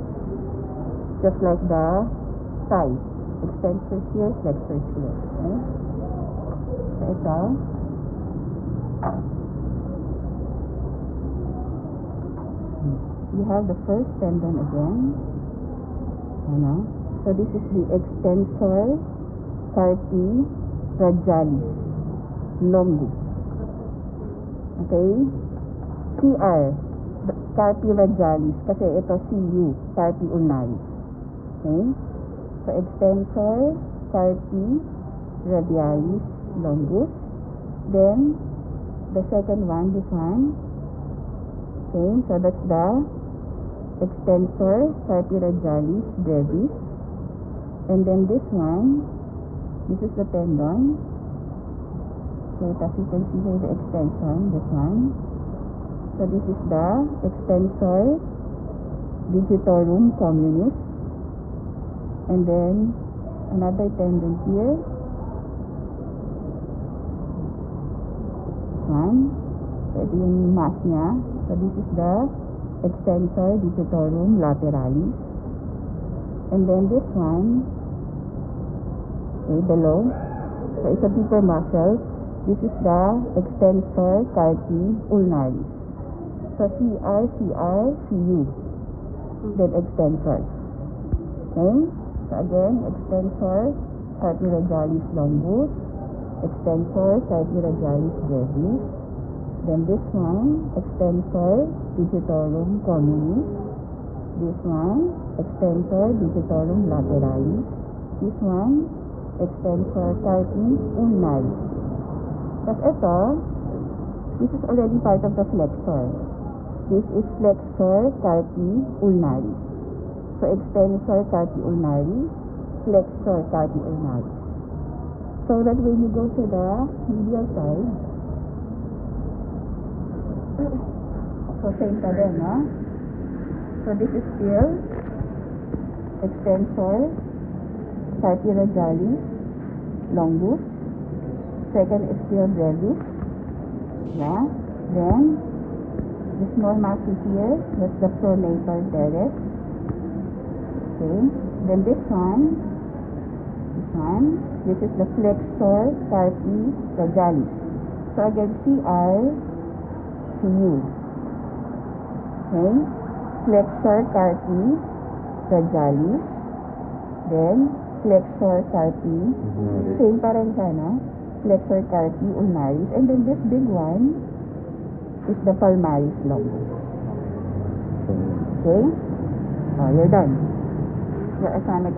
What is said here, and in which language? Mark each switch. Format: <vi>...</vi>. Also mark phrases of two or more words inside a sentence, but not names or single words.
<en>Just like the thigh. Extensors here, flexors here. Okay? So ito, You have the first tendon again. Ano? So this is the extensor carpi radialis longus. Okay? CR, carpi radialis,</en> <tl>kasi ito</tl> <en>CU, carpi ulnaris. Okay? So extensor carpi radialis longus. Then the second one, this one. Okay, so that's the extensor carpi radialis brevis. And then this one, this is the tendon. Okay, as you can see here the extension, this one. So this is the extensor digitorum communis. And then another tendon here. This one.</en> <tl>So ito yung mass niya.</tl> <en>So this is the extensor digitorum lateralis. And then this one, okay, below. So it's a deeper muscle. This is the extensor carpi ulnaris. So CR, CR, CU. Then extensor. Okay? So again, extensor carpi radialis longus. Extensor carpi radialis brevis. Then this one, extensor digitorum communis. This one, extensor digitorum lateralis. This one, extensor carpi ulnaris.</en> <tl>Tapos ito,</tl> <en>this is already part of the flexor. This is flexor carpi ulnaris. So extensor carpi ulnaris, flexor carpi ulnaris. So that when you go to the medial side, so same</en> <tl>pa din,</tl> <en>no? So this is still extensor carpi radialis longus. Second is still brevis. Yeah. Then the small muscle here, that's the pronator teres. Okay. Then this one, this is the flexor carpi radialis. So again, CR to U. Okay. Flexor carpi radialis. Then flexor carpi.</en> <tl>Same pa rin sana.</tl> <en>Flexor carpi ulnaris. And then this big one is the palmaris longus. Okay? Oh, you're done. You're assigned</en>